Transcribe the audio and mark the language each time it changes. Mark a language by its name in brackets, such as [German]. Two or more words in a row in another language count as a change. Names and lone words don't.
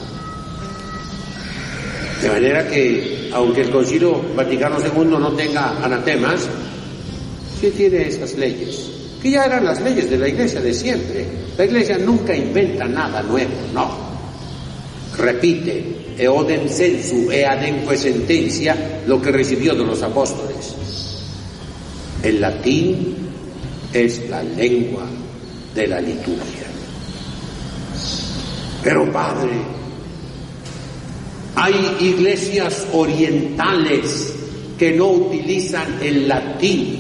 [Spanish] De manera que, aunque el Concilio Vaticano II no tenga anatemas, Sí tiene esas leyes, que ya eran las leyes de la Iglesia de siempre. La Iglesia nunca inventa nada nuevo, no. Repite, [Latin] eodem sensu e ademque sentencia, [Spanish] lo que recibió de los apóstoles. El latín es la lengua de la liturgia. Pero Padre, hay iglesias orientales que no utilizan el latín.